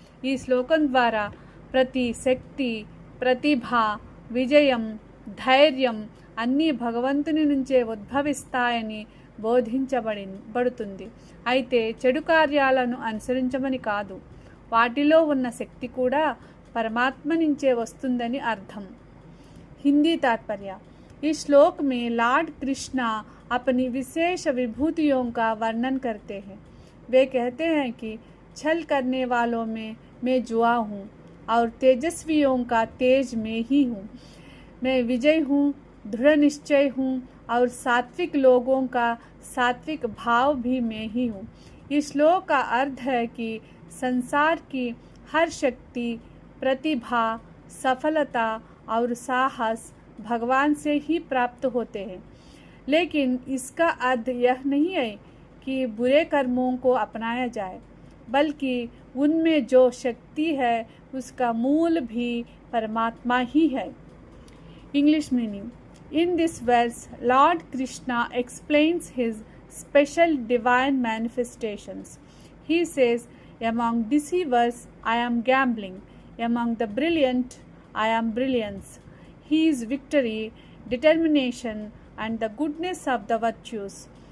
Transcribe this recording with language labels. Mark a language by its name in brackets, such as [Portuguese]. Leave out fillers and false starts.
[Telugu] ఈ శ్లోకం ద్వారా ప్రతి శక్తి, ప్రతిభ, విజయం, ధైర్యం అన్నీ భగవంతుని నుంచే ఉద్భవిస్తాయని బోధించబడుతుంది. అయితే చెడు కార్యాలను అనుసరించమని కాదు, వాటిలో ఉన్న శక్తి కూడా परमात्मा नीचे वस्तुंదని అర్థం. [Hindi] हिंदी तात्पर्य. इस श्लोक में लॉर्ड कृष्णा अपनी विशेष विभूतियों का वर्णन करते हैं. वे कहते हैं कि छल करने वालों में मैं जुआ हूँ और तेजस्वियों का तेज में ही हूँ. मैं विजय हूँ, दृढ़ निश्चय हूँ और सात्विक लोगों का सात्विक भाव भी मैं ही हूँ. इस श्लोक का अर्थ है कि संसार की हर शक्ति, प्रतिभा, सफलता और साहस भगवान से ही प्राप्त होते हैं. लेकिन इसका अर्थ यह नहीं है कि बुरे कर्मों को अपनाया जाए, बल्कि उनमें जो शक्ति है उसका मूल भी परमात्मा ही है. [English] English meaning. In this verse, Lord Krishna explains his special divine manifestations. He says, among deceivers I am gambling, among the brilliant I am brilliance. He is victory, determination and the goodness of the virtues.